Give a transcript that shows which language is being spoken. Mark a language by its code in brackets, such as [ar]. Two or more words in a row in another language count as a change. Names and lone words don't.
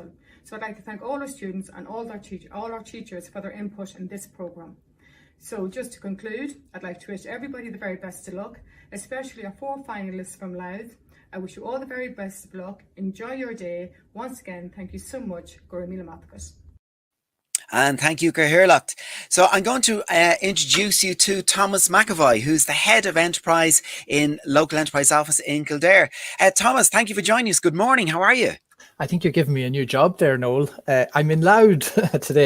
[en] So I'd like to thank all our students and all our teachers for their input in this programme. So just to conclude, I'd like to wish everybody the very best of luck, especially our 4 finalists from Louth. I wish you all the very best of luck. Enjoy your day. Once again, thank you so much. [ga] Gura míle maith. [en] And thank you, Cathaoirleach. So I'm going to introduce you to Thomas Mcavoy, who's the head of enterprise in local enterprise office in Kildare. Thomas, thank you for joining us. Good morning. How are you? I think you're giving me a new job there, Noel. I'm in Louth today.